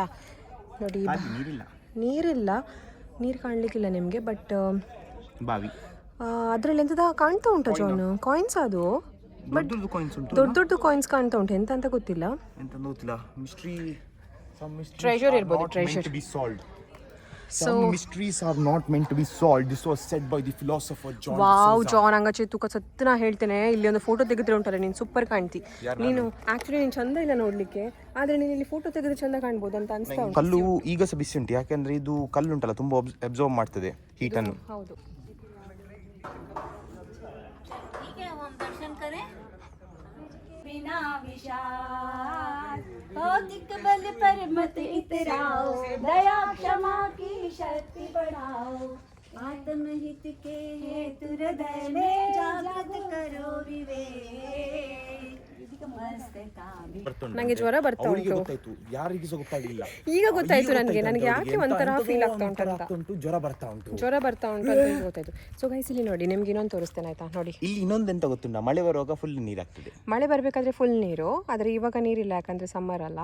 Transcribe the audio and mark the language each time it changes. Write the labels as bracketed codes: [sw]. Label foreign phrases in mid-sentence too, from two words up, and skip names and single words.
[kn] ನೋಡಿ ನೀರಿಲ್ಲ, ನೀರು ಕಾಣಲಿಕ್ಕಿಲ್ಲ ನಿಮಗೆ, ಬಟ್ ಬಾವಿ ಅದರಲ್ಲಿ ಎಂಥದ ಕಾಣ್ತಾ ಉಂಟು ಜಾನ್, ಕಾಯಿನ್ಸ್ ಅದು. ಬಟ್ ದೊಡ್ಡ ದೊಡ್ಡ ಕಾಯಿನ್ಸ್ ಕಾಣ್ತಾ ಉಂಟು, ಎಂತ ಅಂತ ಗೊತ್ತಿಲ್ಲ. ಟ್ರೆಷರ್ ಇರ್ಬೋದು, ಟ್ರೆಷರ್. [en] Some mysteries are not meant to be solved. This was said by the philosopher John. [kn] ವಾವ್ ಜಾನ್, ಹಂಗ ತೂಕ ಸತ್ತು ನಾ ಹೇಳ್ತೇನೆ. ಇಲ್ಲಿ ಒಂದು ಫೋಟೋ ತೆಗೆದ್ರೆ ಉಂಟಲ್ಲ, ನೀನು ಸೂಪರ್ ಕಾಣ್ತಿ. ನೀನು ಆಕ್ಚುಲಿ ನೀನು ಚಂದ ಇಲ್ಲ ನೋಡ್ಲಿಕ್ಕೆ, ಆದ್ರೆ ನೀನು ಇಲ್ಲಿ ಫೋಟೋ ತೆಗೆದ್ರೆ ಚಂದ ಕಾಣ್ಬೋದು ಅಂತ ಅನ್ಸ್ತಾ ಉಂಟು. ಕಲ್ಲು ಈಗ ಸಹ ಬಿಸಿ ಉಂಟು, ಯಾಕಂದ್ರೆ ಇದು ಕಲ್ಲು ಉಂಟಲ್ಲ ತುಂಬಾ ಅಬ್ಸರ್ವ್ ಮಾಡ್ತದೆ ಹೀಟ್ ಅನ್ನು. ಹೌದು. [hi] बिना विशाल हो दिक्बल पर मत इतराओ, दया क्षमा की शक्ति बढ़ाओ, आत्महित के हेतु हृदय में जागृत करो विवेक, [kn] ನಂಗೆ ಜ್ವರ ಬರ್ತಾ ಉಂಟು. ಯಾರಿಗೆ ಸಹ ಗೊತ್ತಾಗಲಿಲ್ಲ, ಈಗ ಗೊತ್ತಾಯ್ತು ನನಗೆ ಯಾಕೆ ಒಂಥರ ಫೀಲ್ ಆಗ್ತಾ ಉಂಟು, ಜ್ವರ ಬರ್ತಾ ಉಂಟು ಅಂತ ಗೊತ್ತಾಯ್ತು. [en] so guys [kn] ಇಲ್ಲಿ ನೋಡಿ, ನಿಮ್ಗೆ ಇನ್ನೊಂದು ತೋರಿಸ್ತೇನೆ ಆಯ್ತಾ. ನೋಡಿ ಇಲ್ಲಿ ಇನ್ನೊಂದು ಎಂತ ಗೊತ್ತುಂಟ, ಮಳೆ ಬರುವಾಗ ಫುಲ್ ನೀರಾಗ್ತದೆ. ಮಳೆ ಬರ್ಬೇಕಾದ್ರೆ ಫುಲ್ ನೀರು, ಆದ್ರೆ ಇವಾಗ ನೀರಿಲ್ಲ, ಯಾಕಂದ್ರೆ ಸಮ್ಮರ್ ಅಲ್ಲ.